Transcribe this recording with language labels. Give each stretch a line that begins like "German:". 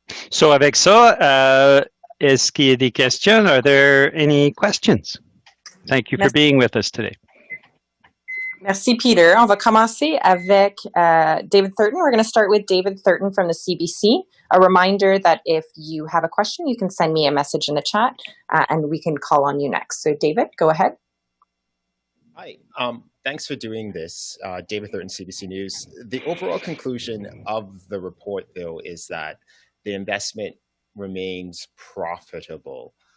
French: So avec ça, est-ce qu'il y a des questions?
English: Are there any questions? Thank you for being with us today.
French: Merci, Peter. On va commencer avec David Thurton.
English: We're going to start with David Thurton from the CBC. A reminder that if you have a question, you can send me a message in the chat and we can call on you next. So David, go ahead. Hi, thanks for doing this. David Thurton, CBC News. The overall conclusion of the report, though, is that the investment remains profitable.